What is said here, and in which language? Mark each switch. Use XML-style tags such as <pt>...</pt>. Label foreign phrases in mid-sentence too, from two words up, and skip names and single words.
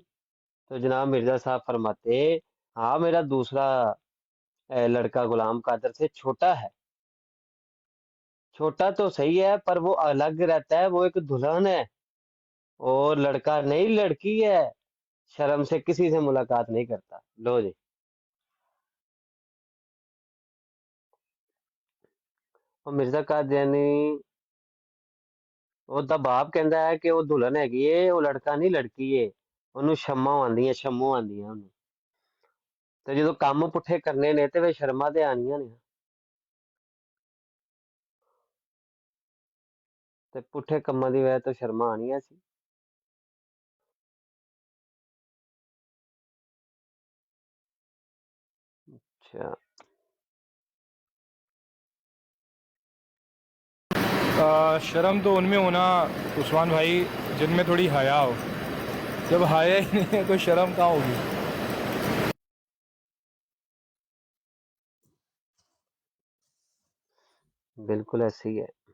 <ur>تو جناب مرزا صاحب فرماتے ہاں میرا دوسرا لڑکا غلام قادر سے چھوٹا ہے، چھوٹا تو صحیح ہے پر وہ الگ رہتا ہے، وہ ایک دلہن ہے اور لڑکا نہیں لڑکی ہے، شرم سے کسی سے ملاقات نہیں کرتا۔</ur> <pa>لو جی اور مرزا قادیانی وہ دا باپ کہندا ہے کہ وہ دلہن ਹੈਗੀ ਏ وہ لڑکا نہیں لڑکی ਏ، ਉਹਨੂੰ ਸ਼ਮਾ ਆਉਂਦੀਆਂ ਸ਼ਮੋ ਆਉਂਦੀਆਂ ਉਹਨੂੰ، ਤੇ ਜਦੋਂ ਕੰਮ ਪੁੱਠੇ ਕਰਨੇ ਨੇ ਤੇ ਵੇ ਸ਼ਰਮਾਂ ਤੇ ਆਣੀਆਂ ਨੇ। ਤੇ ਪੁੱਠੇ ਕੰਮਾਂ ਦੀ ਵਜ੍ਹਾ ਤੋਂ ਸ਼ਰਮਾਂ ਆਣੀਆਂ ਸੀ। ਅੱਛਾ</pa> <ur>شرم تو ان میں ہونا عثمان بھائی جن میں تھوڑی حیا ہو. جب حیا ہی نہیں ہے تو شرم کہاں ہوگی. بالکل ایسے ہی ہے.</ur>